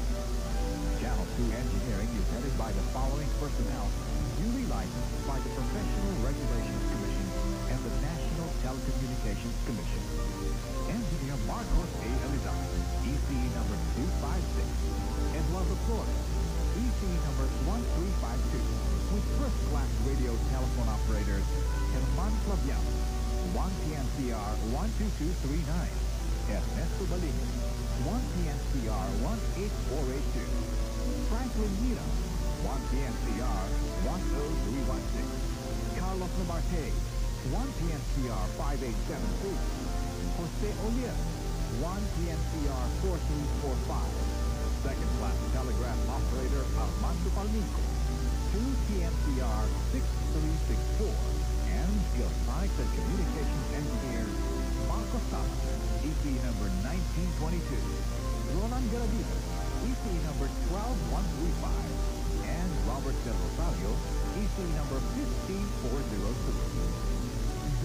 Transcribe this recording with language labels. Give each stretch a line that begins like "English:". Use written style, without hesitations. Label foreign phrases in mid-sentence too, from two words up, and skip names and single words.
English: Channel 2 engineering is headed by the following personnel, duly licensed by the Professional Regulations Commission and the National Telecommunications Commission. Engineer Marcos A. Elizalde, ECE number 256, Eduardo Flores, ECE number 1352, with first-class radio telephone operators Herman Claviano, 1PNCR 12239, Ernesto Balini, 1PNCR 18482, Franklin Mira, 1PNCR 10316, Carlos Namarte, 1PNCR 5873, Jose Olier, 1PNCR 4345, second-class telegraph operator Armando Palmico, 2PNCR 6364, and electronics and communications engineer Marco Sala, EC number 1922, Roland Garavito, EC number 12135, and Robert Del Rosario, EC number 15403.